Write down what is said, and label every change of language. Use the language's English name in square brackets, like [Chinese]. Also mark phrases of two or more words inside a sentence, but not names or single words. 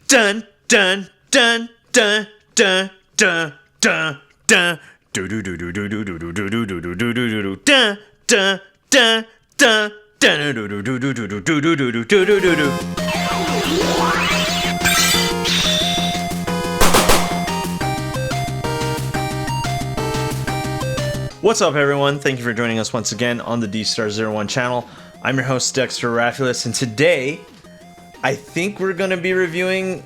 [English] dun dun dun dun dun dun dun dun do do do do do do do do do do do do do do do dun dun dun dun dun do do do do do do do do do do do do do. What's up, everyone? Thank you for joining us once again on the Dstar01 channel. I'm your host, Dexter Arafiles, and today I think we're going to be reviewing...